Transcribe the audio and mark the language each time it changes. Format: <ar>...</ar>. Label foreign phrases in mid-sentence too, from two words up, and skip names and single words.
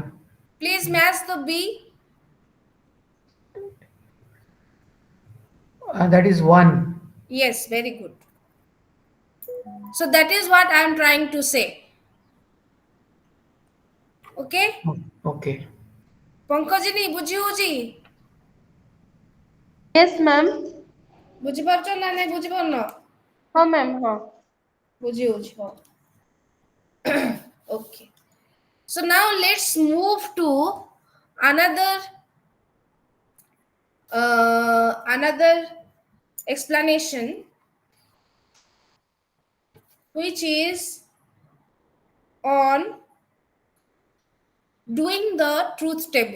<en>Please match the B. That is one. Yes, very good. So that is what I am trying to say. Okay? Okay. Pankajini,</en> <or>ବୁଝି ହଉଛି?</or> <en>Yes, ma'am.</en> <or>ବୁଝିପାରୁଛ ନା ନାଇଁ ବୁଝିପାରୁନ? ହଁ ma'am, ହଁ. ବୁଝି ହଉଛି, ହଉ.</or> <en>Okay. So now let's move to another another explanation, which is on doing the truth table.</en>